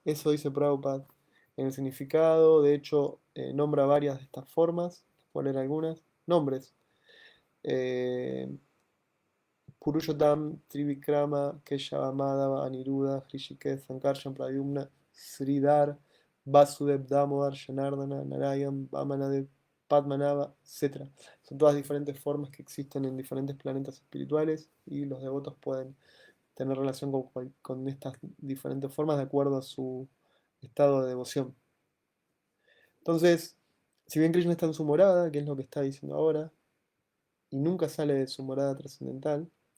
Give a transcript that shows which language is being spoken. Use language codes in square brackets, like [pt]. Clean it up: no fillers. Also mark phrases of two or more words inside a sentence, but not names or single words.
[es] Eso dice Prabhupada en el significado. De hecho, nombra varias de estas formas. Voy a leer algunas. Nombres: eh, Purushottam, Trivikrama, Keshava, Madhava, Aniruddha, Hrishikesh, Sankarshan, Pradyumna, Sridhar, Vasudev, Damodar, Janardana, Narayan, Vamanadev, Padmanabha, etc. Son todas diferentes formas que existen en diferentes planetas espirituales y los devotos pueden tener relación con estas diferentes formas de acuerdo a su estado de devoción. Entonces, si bien Krishna está en su morada, que es lo que está diciendo ahora, y nunca sale de su morada trascendental,